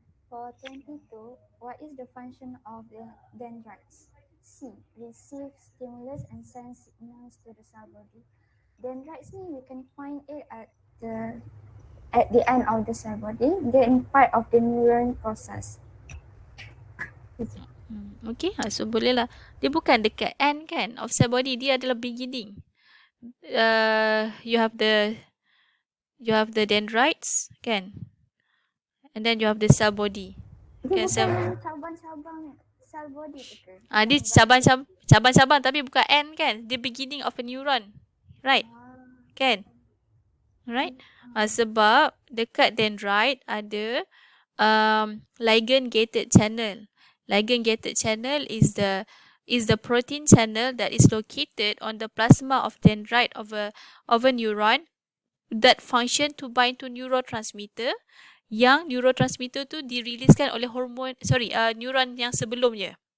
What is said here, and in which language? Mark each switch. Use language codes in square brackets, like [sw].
[en] For 22, what is the function of the dendrites? C. Receive stimulus and send signals to the cell body. Dendrites ni you can find it at the end of the cell body. They are part of the neuron process. Okay, so [ms] boleh lah. Dia bukan dekat end kan of cell body, dia adalah beginning. [en] You have the dendrites kan, and then you have the cell body. [ms] Dia [en] Okay, [ms] bukan cabang-cabang cell body tu ke? dia cabang-cabang tapi bukan end kan. Dia [en] beginning of a neuron. [ms] Right? Kan? Right? Sebab dekat dendrite ada ligand gated channel. [en] Ligand gated channel is the protein channel that is located on the plasma of dendrite of a neuron that function to bind to neurotransmitter. [ms] Yang neurotransmitter tu diriliskan oleh neuron yang sebelumnya.